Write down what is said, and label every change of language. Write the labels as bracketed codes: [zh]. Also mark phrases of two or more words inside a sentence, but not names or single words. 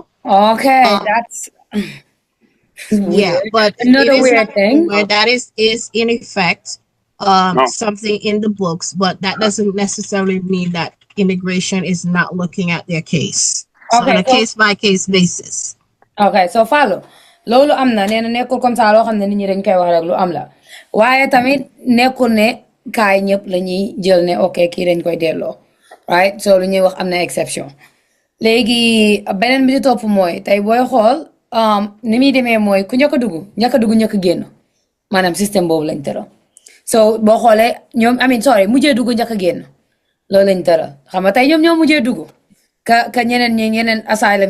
[en] Okay, that's weird. Yeah, but another it is weird thing. where that is in effect something in the books, but that doesn't necessarily mean that immigration is not looking at their case. So on a case by case basis. Okay, so follow. [wo] Loolu am na nee na nekkul [fr] comme ça [wo] loo xam ne nit ñi dañ koy wax rek lu am la waaye tamit nekkul ne kaay ñëpp la ñuy jël ne ok kii dañ koy delloo [en] right so [wo] lu ñuy wax am na exception léegi beneen bi di topp mooy tey booy xool ni muy demee mooy ku njëkk a dugg njëkk a génn maanaam système boobu lañ tëral so boo xoolee ñoom mujjee dugg njëkk a génn loolu lañ tëral xam nga tey ñoo mujjee dugg ka ñeneen asylum